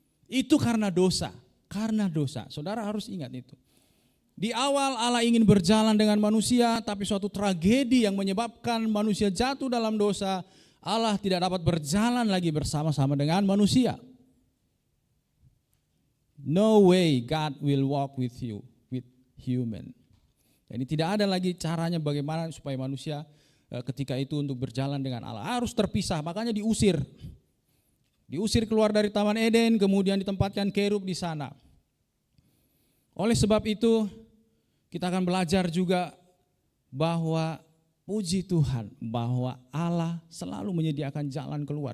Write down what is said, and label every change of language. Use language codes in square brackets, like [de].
[id] Itu karena dosa, Saudara harus ingat itu. Di awal Allah ingin berjalan dengan manusia, tapi suatu tragedi yang menyebabkan manusia jatuh dalam dosa, Allah tidak dapat berjalan lagi bersama-sama dengan manusia. [en] No way God will walk with you, with human. [id] Jadi tidak ada lagi caranya bagaimana supaya manusia ketika itu untuk berjalan dengan Allah. Harus terpisah, makanya diusir. Diusir keluar dari Taman Eden, kemudian ditempatkan kerub di sana. Oleh sebab itu, kita akan belajar juga bahwa puji Tuhan, bahwa Allah selalu menyediakan jalan keluar.